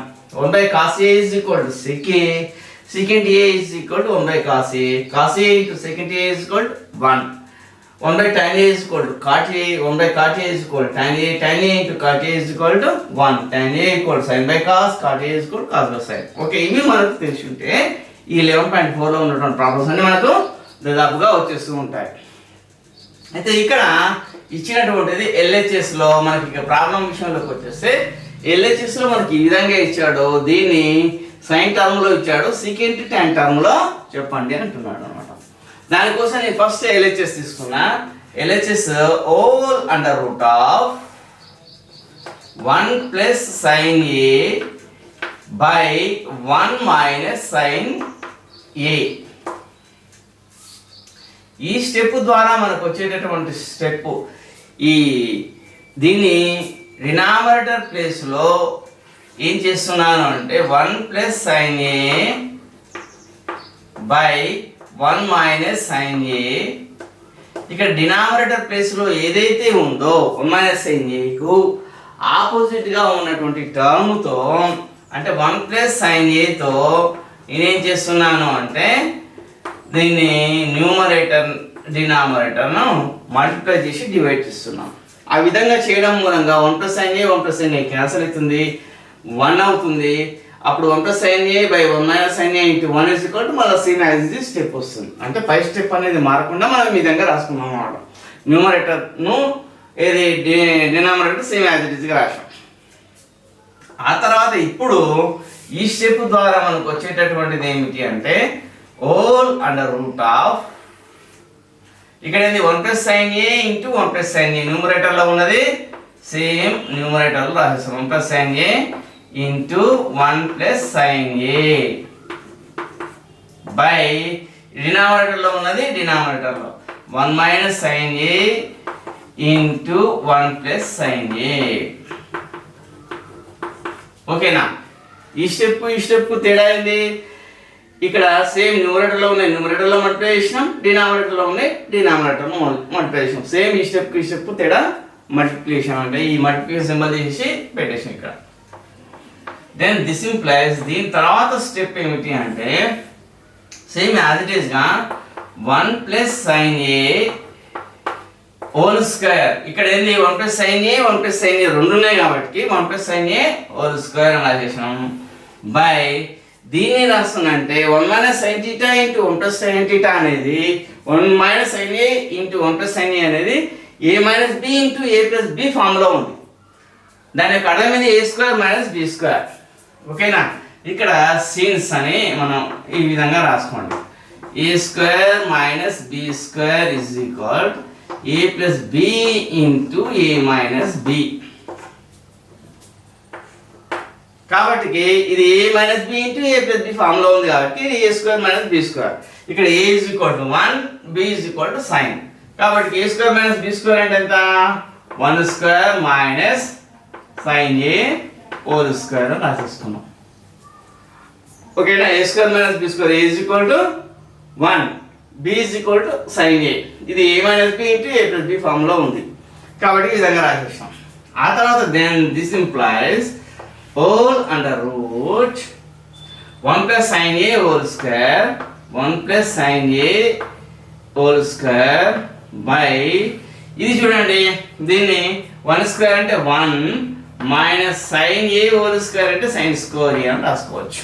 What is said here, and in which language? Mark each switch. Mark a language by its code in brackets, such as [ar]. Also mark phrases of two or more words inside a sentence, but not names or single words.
[en] 1 by cos A is equal to sec A. Secant A is equal to 1 by cos A. Cos A into secant A is equal to 1. 1 by tan A is equal to cot A. 1 by cot A is equal to tan A. Tan A into cot A is equal to 1. Tan A equal to sin by cos. Cot A is equal to cos by sin. [te] Okay, ఇవి మనకు తెలిసి ఉంటే ఈ 11.4 లో ఉన్నటువంటి ప్రాబ్లమ్స్ అన్ని మనకు దాదాపుగా వచ్చేస్తూ ఉంటాయి. అయితే ఇక్కడ ఇచ్చినటువంటిది LHS లో మనకి ఇక ప్రాబ్లం విషయంలోకి వచ్చేస్తే LHS లో మనకి ఈ విధంగా ఇచ్చాడు. దీన్ని [en] sine term [te] లో ఇచ్చాడు, [en] secant tan term [te] లో చెప్పండి అంటున్నాడు అనమాట. దానికోసం నేను [en] first LHS [te] తీసుకున్నా. [en] LHS all under root of 1 plus sin A by 1 minus sin A. [te] ఈ స్టెప్ ద్వారా మనకు వచ్చేటటువంటి స్టెప్ దీన్ని [en] denominator place [te] లో ఏం చేస్తున్నాను అంటే [en] 1 plus sin A by 1 minus sin A. [te] ఇక్కడ [en] denominator place [te] లో ఏదైతే ఉందో [en] 1 minus sin A [te] కు ఆపోజిట్ గా ఉన్నటువంటి టర్మ్ తో అంటే [en] 1 plus sin A [te] తో నేనేం చేస్తున్నాను అంటే దీన్ని న్యూమరేటర్ డినామినేటర్ను మల్టిప్లై చేసి డివైడ్ చేస్తున్నాం. ఆ విధంగా చేయడం మూలంగా [en] 1 plus sin A 1 plus sin A cancel [te] అవుతుంది, 1 అవుతుంది. అప్పుడు 1 + sin a / 1 - sin a × 1 = మళ్ళీ [en] same as it is step [te] వస్తుంది. అంటే పై స్టెప్ అనేది మారకుండా మనం ఈ విధంగా రాసుకున్నాం అన్నమాట. న్యూమరేటర్ను ఏది డినామినేటర్ [en] same as it [te] ఈజ్గా రాసాం. ఆ తర్వాత ఇప్పుడు ఈ స్టెప్ ద్వారా మనకు వచ్చేటటువంటిది ఏమిటి అంటే [en] whole under root of [te] ఇక్కడ ఏంది 1 + sin a × 1 + sin a న్యూమరేటర్లో ఉన్నది సేమ్ న్యూమరేటర్లో రాసేస్తాం. 1 + sin a × 1 + sin a బై డినామినేటర్లో ఉన్నది డినామినేటర్లో 1 - sin a × 1 + sin a. ఓకేనా? ఈ స్టెప్ తేడా ఏంది? ఇక్కడ సేమ్ న్యూమరేటర్లో ఉన్నాయి, న్యూమరేటర్లో మల్టిప్లై చేసినాం, డినామినేటర్లో ఉన్నాయి, డినామినేటర్లో మల్టిప్లై చేసినాం. సేమ్ ఈ స్టెప్ తేడా మల్టిప్లికేషన్ అంటే ఈ [en] multiplication symbol [te] తీసి పెట్టేసాం ఇక్కడ. [en] then this implies [te] దీని తర్వాత స్టెప్ ఏమిటి అంటే [en] same as it [te] ఈస్గా 1 + sin a [en] whole square. [te] ఇక్కడ ఏంది 1 + sin a 1 + sin a రెండు ఉన్నాయి కాబట్టి 1 + sin a [en] whole square [te] అని రాసేసాం. బై దీన్ని రాస్తుందంటే 1 - sin θ × 1 + sin θ అనేది 1 - sin a × 1 + sin a అనేది a - b × a + b ఫామ్లో ఉంది. దాని యొక్క అర్థం ఏంది a² - b². ఓకేనా? ఇక్కడ సీన్స్ అని మనం ఈ విధంగా రాసుకోండి. a² - b² = a + b × a - b. కాబట్టి ఇది a - b × a + b ఫామ్లో ఉంది కాబట్టి ఇది a² - b². ఇక్కడ a = 1, b = sin. కాబట్టి a² - b² అంటే ఎంత? 1² - sin a [en] whole square [te] అని రాసేసుకున్నాం. ఓకేనా? a² - b² a = 1, b = sin a. ఇది a - b × a + b ఫామ్లో ఉంది కాబట్టి ఈ విధంగా రాసేస్తాం. ఆ తర్వాత [en] then this implies whole under root [te] 1 + sin a [en] whole square [te] 1 + sin a [en] whole square [te] బై ఇది చూడండి, దీన్ని 1² అంటే 1 - sin a [en] whole square [te] అంటే sin² అని రాసుకోవచ్చు.